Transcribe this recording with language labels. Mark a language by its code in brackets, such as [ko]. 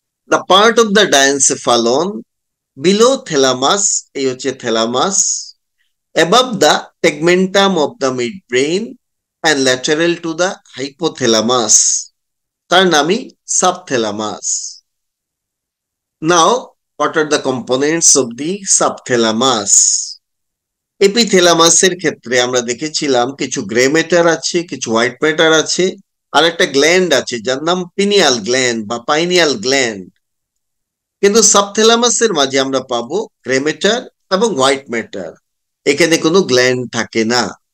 [en] the part of the diencephalon below thalamus, [bn] এই হচ্ছে thalamus, [en] above the tegmentum of the midbrain and lateral to the hypothalamus, [bn] তার নামই সাবথ্যালামাস। [en] Now what are the components of the subthalamus? [bn] এপিথ্যালামাসের ক্ষেত্রে আমরা দেখেছিলাম কিছু grey matter আছে, কিছু হোয়াইট ম্যাটার আছে, আর একটা গ্ল্যান্ড আছে যার নাম পিনিয়াল গ্ল্যান্ড বা পাইনিয়াল গ্ল্যান্ড। কিন্তু সাবথ্যালামাসের মাঝে আমরা পাবো গ্রে ম্যাটার এবং হোয়াইট ম্যাটার, এখানে কোনো গ্ল্যান্ড থাকে না।